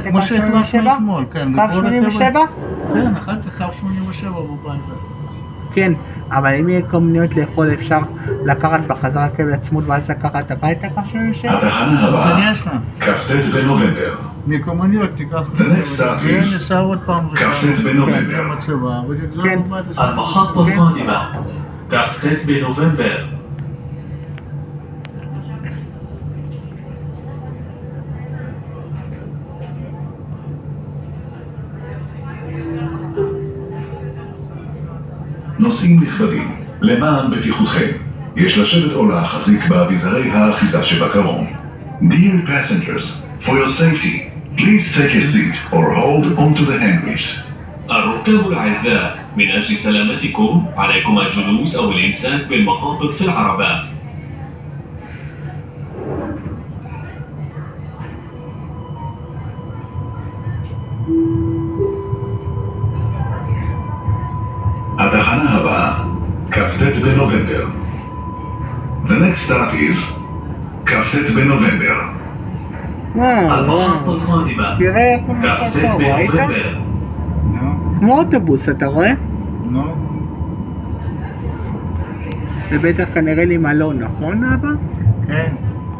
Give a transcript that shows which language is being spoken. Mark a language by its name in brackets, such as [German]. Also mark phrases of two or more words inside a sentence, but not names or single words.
[Hebrew] כן, כמו שהחלטנו אתמול, כן. קו 87? כן, אחר כך קו 87 בבית. כן, אבל אם יהיה קוממיות לאכול אפשר לקחת בחזרה רכבת לעצמות ואז לקחת הביתה קו 87? התחנה הבאה, כן, כ"ט בנובמבר. מקוממיות תיקח [English] The next stop [Hebrew] זה [English] is [Hebrew] ניסע עוד פעם כ"ט בנובמבר. במצבה ונגזור כן. בבית. [Arabic] المحطة القادمة كافتات بنوفمبر. [Hebrew] נוסעים נכבדים, למען בטיחותכם, יש לשבת או להחזיק באביזרי האחיזה שבקרון. [English] Dear passengers, for your safety, please take a seat or hold onto the handgrips. [Arabic] الركاب الأعزاء، من أجل سلامتكم عليكم الجلوس أو الإمساك بالمقابض في العربات. [Hebrew] התחנה הבאה, כ"ט בנובמבר. [English] The next stop is כ"ט בנובמבר. [Arabic] المحطة القادمة [Hebrew] תראה איך הוא נוסע [Arabic] كافتات [Hebrew] פה, ראית? [Arabic] بنوفمبر. [Hebrew] כמו אוטובוס, אתה רואה? נו. זה בטח כנראה לי מלון, נכון אבא? כן.